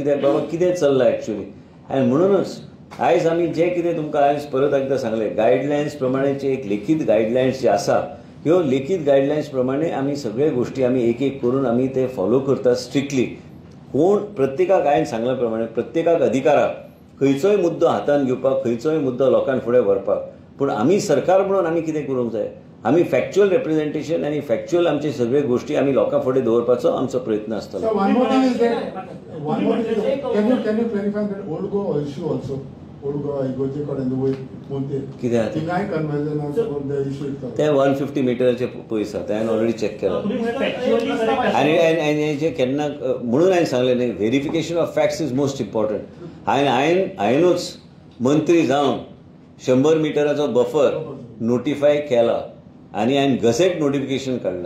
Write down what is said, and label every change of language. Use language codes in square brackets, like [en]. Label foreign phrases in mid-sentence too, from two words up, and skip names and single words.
[kok] कित्याक बाबा कितें चल्लां एक्चुअली. आनी म्हणूनच आयज आमी जें कितें तुमकां आयज परत एकदां सांगलें, गायडलायन्स प्रमाणेचे एक लेखीत गायडलायन्स जे आसा, ह्यो लेखीत गायडलायन्स प्रमाणे आमी सगळे गोश्टी आमी एक एक करून आमी ते फॉलो करतात स्ट्रिक्टली. कोण प्रत्येकाक हांवें सांगल्या प्रमाणे प्रत्येकाक अधिकार आसा खंयचोय मुद्दो हातान घेवपाक, खंयचोय मुद्दो लोकां फुडें व्हरपाक. पूण आमी सरकार म्हणून आमी कितें करूंक जाय, आमी [en] factual representation [kok] आनी फॅक्च्युअल आमचे सगळे गोश्टी आमी लोकां फुडें दवरपाचो आमचो प्रयत्न आसतलो. [en] So one more thing is that, can you clarify that old Goa issue also? [kok] Old Goa, Igoche कडेन वयर मोंतेर. कितें आहा? थिंगाय कन्वर्जन [en] about the issue itself. [kok] ते 150 मिटराचे पयस आसा, ते हांवें ऑलरेडी चॅक केला. आनी जे केन्ना म्हणून हांवें सांगलें न्ही, [en] verification of facts is most important. [kok] हांवेनूच मंत्री जावन 100 मिटराचो बफर नोटिफाय केला आनी हांवें [en] gazette notification [kok] काडलां.